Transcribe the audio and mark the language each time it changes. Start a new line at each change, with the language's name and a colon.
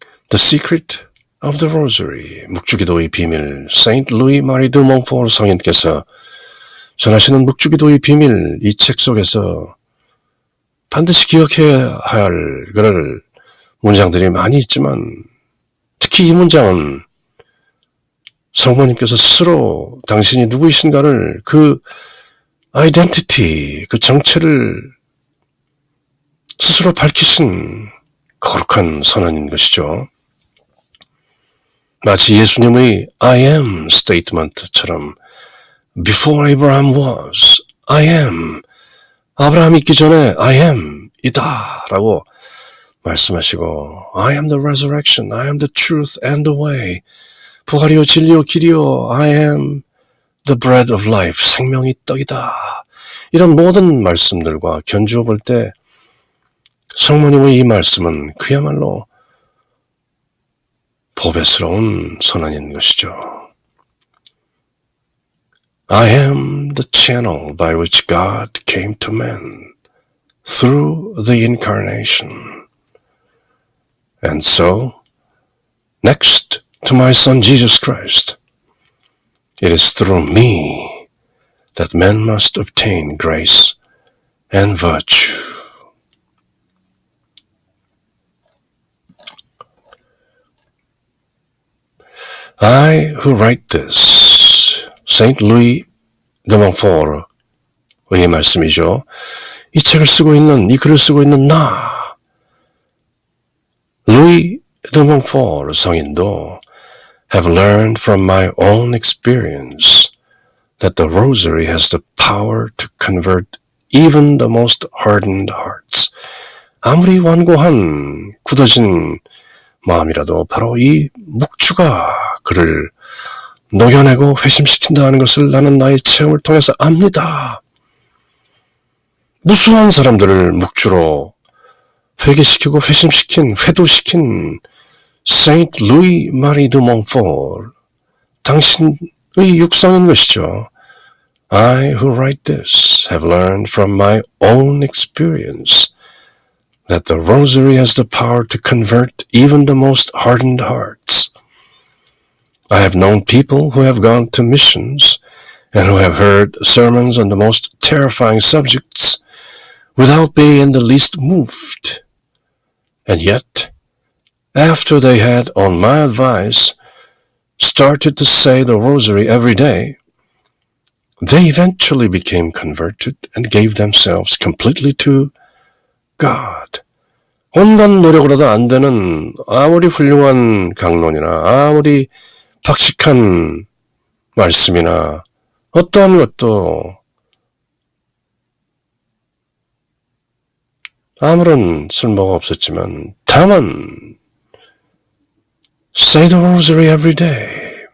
English: The Secret of the Rosary,
Korean: 묵주기도의 비밀, Saint Louis Marie de Montfort 성인께서 전하시는 묵주기도의 비밀, 이 책 속에서 반드시 기억해야 할 그럴 문장들이 많이 있지만 특히 이 문장은 성모님께서 스스로 당신이 누구이신가를 그 아이덴티티, 그 정체를 스스로 밝히신 거룩한 선언인 것이죠. 마치 예수님의
English: I am statement처럼 Before Abraham was, I am.
Korean: 아브라함이 있기 전에
English: I am
Korean: 이다 라고 말씀하시고
English: I am the resurrection, I am the truth and the way.
Korean: 부활이요 진리요 길이요
English: I am the bread of life,
Korean: 생명의 떡이다. 이런 모든 말씀들과 견주어 볼 때 성모님의 이 말씀은 그야말로 보배스러운 선언인 것이죠.
English: I am the channel by which God came to man through the incarnation. And so, next to my son Jesus Christ, it is through me that men must obtain grace and virtue. I who write this, Saint Louis de Montfort
Korean: 의 말씀이죠. 이 책을 쓰고 있는, 이 글을 쓰고 있는 나, 루이 de Montfort 성인도
English: have learned from my own experience that the rosary has the power to convert even the most hardened hearts.
Korean: 아무리 완고한 굳어진 마음이라도 바로 이 묵주가 그를 녹여내고 회심시킨다는 것을 나는 나의 체험을 통해서 압니다. 무수한 사람들을 묵주로 회개시키고 회심시킨, 회도시킨 세인트 루이 마리 드 몽포르, 당신의 육성인 것이죠.
English: I who write this have learned from my own experience that the rosary has the power to convert even the most hardened hearts. I have known people who have gone to missions and who have heard sermons on the most terrifying subjects without being in the least moved. And yet, after they had, on my advice, started to say the rosary every day, they eventually became converted and gave themselves completely to God.
Korean: 온갖 노력으로도 안 되는 아무리 훌륭한 강론이나 아무리 박식한 말씀이나 어떠한 것도 아무런 쓸모가 없었지만 다만
English: Say the rosary every day.